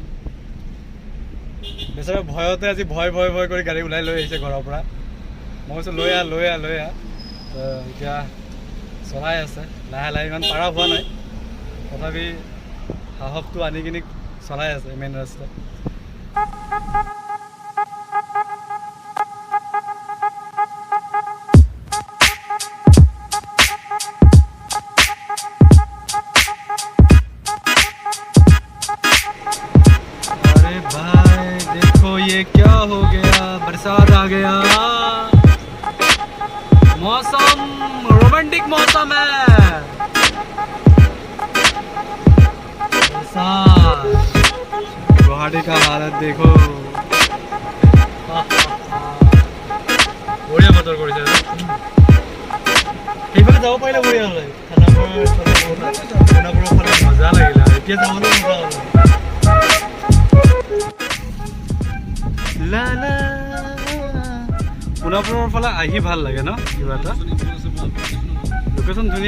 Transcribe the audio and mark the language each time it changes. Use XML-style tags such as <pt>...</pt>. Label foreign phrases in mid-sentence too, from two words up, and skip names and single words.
<as>বেচাৰা ভয়তে আজি ভয় কৰি গাড়ী ওলাই লৈ আহিছে ঘৰৰ পৰা। মই কৈছোঁ লৈ আহ। এতিয়া চলাই আছে লাহে লাহে, ইমান পাৰা হোৱা নাই, তথাপি সাহসটো আনি কিনি চলাই আছে মেইন ৰাস্তা।</as> <hi>अरे भाई देखो ये क्या हो गया, बरसात आ गया, मौसम रोमांटिक मौसम है। गुवाहाटी का हालत देखो, बढ़िया बतर কৰিছে।</hi> <as>সেইফালে যাব পাৰিলে বঢ়িয়া হ'লে, খানাপাৰাৰ ফালে মজা লাগিলে। এতিয়া যাবলৈ মজা হ'ল। সোণাপুৰৰ ফালে আহি ভাল লাগে ন, কিবা এটা লোকেশ্যন ধুনীয়া।</as>